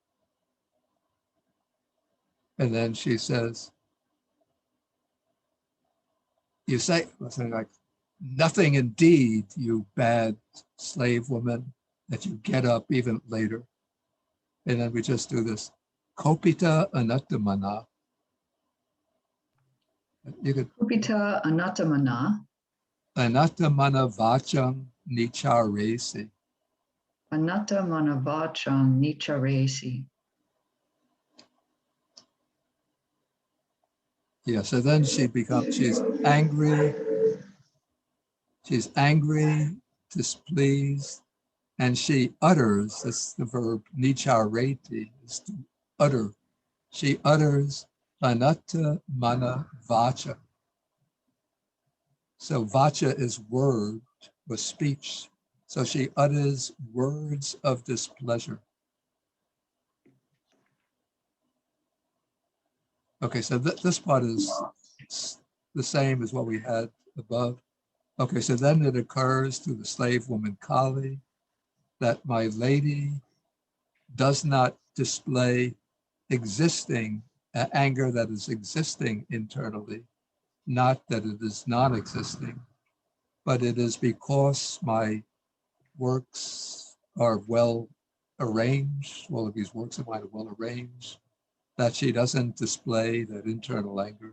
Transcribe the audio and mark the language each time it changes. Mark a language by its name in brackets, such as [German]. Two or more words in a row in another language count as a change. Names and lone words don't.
[English] And then she says, you say something like, nothing indeed, you bad slave woman, that you get up even later. And then we just do this, [Pali] kopita anattamana. [English] You could, [Pali] Kupita anattamana, anattamana vacham nicharesi. Anatta manavachang nicharesi. [English] Yeah, so then she's angry, displeased, and she utters, that's the verb nichareti, is to utter. She utters [Pali] anatta mana vacha. [English] So vacha is word or speech. So she utters words of displeasure. Okay, so this part is the same as what we had above. Okay, so then it occurs to the slave woman Kali that my lady does not display existing anger that is existing internally, not that it is non-existing, but it is because my works are well arranged, all of these works of mine are well arranged, that she doesn't display that internal anger.